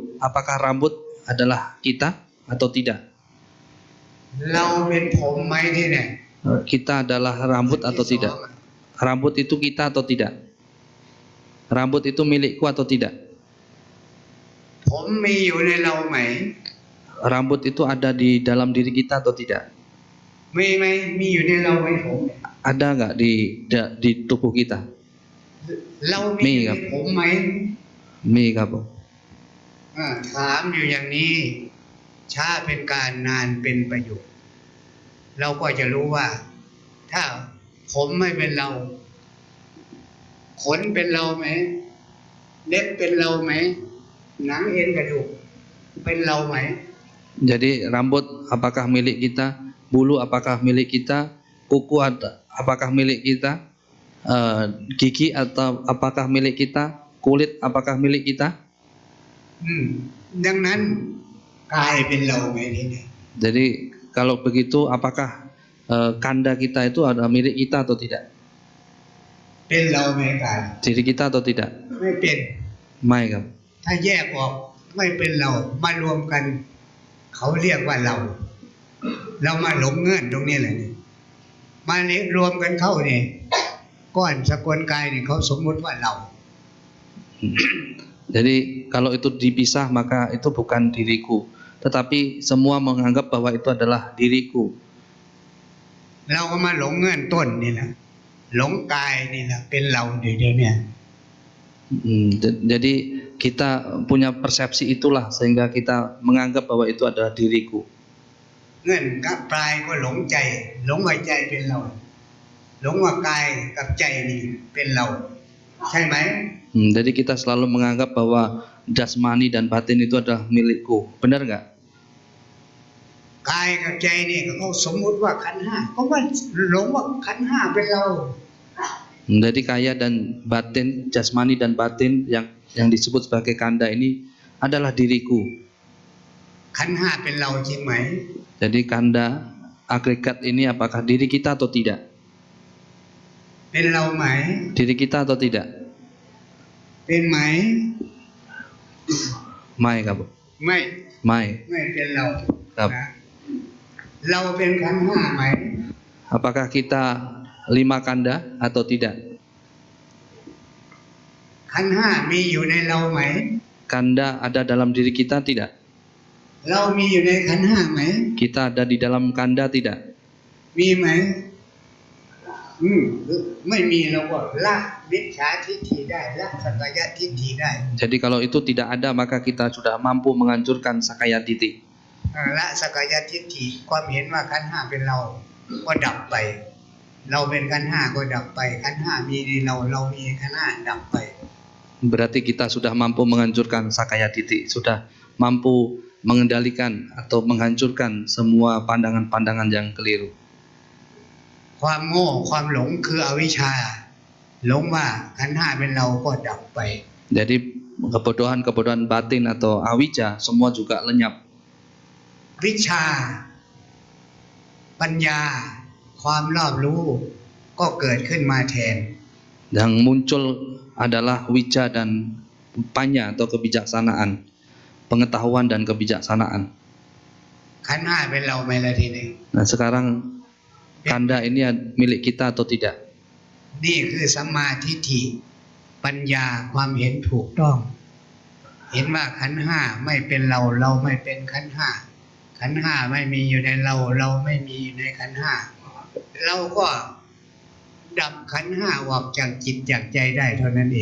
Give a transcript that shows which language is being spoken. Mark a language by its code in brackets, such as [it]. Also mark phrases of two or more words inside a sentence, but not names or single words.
[id] Apakah rambut adalah kita atau tidak? [th] เราเป็นผมไหมที่เนี่ย [id] Kita adalah rambut atau tidak? Rambut itu kita atau tidak? Rambut itu milikku atau tidak? [th] ผมมีอยู่ในเราไหม [id] Rambut itu ada di dalam diri kita atau tidak? [th] มีไหมมีอยู่ในเราไหมผมเนี่ย [id] Ada nggak di tubuh kita? [th] เรามีอยู่ในผมไหม มีครับผม ถามอยู่อย่างนี้ช้าเป็นการนานเป็นประโยชน์เราก็จะรู้ว่าถ้าผมไม่เป็นเราขนเป็นเราไหมเล็บเป็นเราไหมหนังเอ็นกระดูกเป็นเราไหม [id] Jadi rambut apakah milik kita, bulu apakah milik kita, kuku apakah milik kita, gigi atau apakah milik kita, kulit apakah milik kita? [th] ดังนั้นกายเป็นเราไหมทีนี้ [id] Jadi kalau begitu apakah kanda kita itu adalah milik kita atau tidak? [th] เป็นเราไหมกาย [id] Diri kita atau tidak? [th] ไม่เป็น ไม่ครับ ถ้าแยกออกไม่เป็นเรามารวมกันเขาเรียกว่าเรามาหลงเงื่อนตรงนี้แหละนี่มารวมกันเข้านี่ก้อนสกุลกายนี่เขาสมมุติว่าเรา [id] Jadi kalau itu dipisah maka itu bukan diriku, tetapi semua menganggap bahwa itu adalah diriku. [th] เราก็มาหลงเงื่อนต้นนี่แหละหลงกายนี่แหละเป็นเราเดี๋ยวนี้ [id] Jadi kita punya persepsi itulah sehingga kita menganggap bahwa itu adalah diriku. [th] เงื่อนกับปลายก็หลงใจหลงว่าใจเป็นเราหลงว่ากายกับใจนี่เป็นเราใช่ไหม [id] Jadi kita selalu menganggap bahwa jasmani dan batin itu adalah milikku, benar nggak? [th] กายกับใจนี่เขาสมมุติว่าขันธ์ห้าก็ว่าหลงว่าขันธ์ห้าเป็นเรา [id] Jadi kaya dan batin, jasmani dan batin yang disebut sebagai kanda ini adalah diriku. [th] ขันธ์ห้าเป็นเราจริงไหม [id] Jadi kanda agregat ini apakah diri kita atau tidak? [th] เป็นเราไหม [id] Diri kita atau tidak? [th] เป็นไหม Maiครับ ไม่ Mai. ไม่เป็นเรา ครับ นะเราเป็นขันธ์ห้าไหม [id] Apakah kita 5 kanda atau tidak? [th] ขันธ์ห้ามีอยู่ในเราไหม [id] Kanda ada dalam diri kita tidak? [th] เรามีอยู่ในขันธ์ห้าไหม [id] Kita ada di dalam kanda tidak? [th] มีไหมไม่มีเราก็ละมิจฉาทิฏฐิได้ละสักกายทิฏฐิได้ [id] Jadi kalau itu tidak ada maka kita sudah mampu menghancurkan sakaya titi. [th] ละสักกายทิฏฐิความเห็นว่าขันธ์ห้าเป็นเราก็ดับไป เราเป็นขันธ์ห้าก็ดับไปขันธ์ห้ามีในเราเรามีขันธ์ห้าดับไป [id] Berarti kita sudah mampu menghancurkan sakaya titi, sudah mampu mengendalikan atau menghancurkan semua pandangan-pandangan yang keliru. [th] ความโง่ความหลงคืออวิชชาหลงว่าขันธ์ห้าเป็นเราก็ดับไป [id] Jadi kebodohan-kebodohan batin atau awija semua juga lenyap. [th] วิชาปัญญาความรอบรู้ก็เกิดขึ้นมาแทน [id] Yang muncul adalah wija dan panya atau kebijaksanaan, pengetahuan dan kebijaksanaan. [th] ขันธ์ห้าเป็นเราไหมล่ะทีนี้ [id] Nah sekarang kanda ini milik kita atau tidak? [th] นี่คือสัมมาทิฏฐิปัญญาความเห็นถูกต้อง เห็นว่าขันธ์ห้าไม่เป็นเราเราไม่เป็นขันธ์ห้าขันธ์ห้าไม่มีอยู่ในเราเราไม่มีอยู่ในขันธ์ห้าเราก็ดับขันธ์ห้าออกจากจิตจากใจได้เท่านั้นเอง